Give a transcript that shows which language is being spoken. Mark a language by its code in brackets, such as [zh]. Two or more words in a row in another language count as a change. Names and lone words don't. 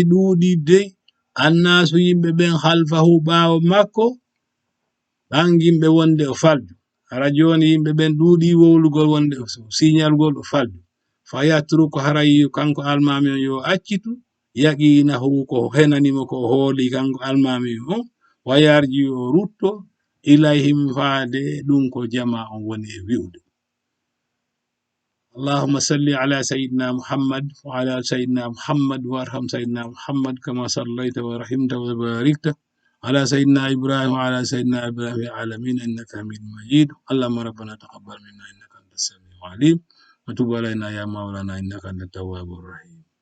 [ff] ɗuuɗi dey annasu yimɓe ɓen halfahu ɓawo makko ɓangimɓe wonde o falju hara joni yimɓe ɓen ɗuuɗi wowlugol wonde signalgol o falju [ar] فيترك [ff] haray kanko almami on yo accitu yaqinahu ko henanimo ko hooli kanko almami on [ar] ويرجع [ff] o rutto ilayhim faade ɗum ko jama on woni e wi'ude [ar] اللهم صل على سيدنا محمد وعلى سيدنا محمد وارحم سيدنا محمد كما صليت ورحمت وباركت على سيدنا إبراهيم وعلى سيدنا إبراهيم في العالمين إنك حميد مجيد اللهم ربنا تقبل منا إنك أنت السميع العليم وتب علينا يا مولانا إنك أنت التواب الرحيم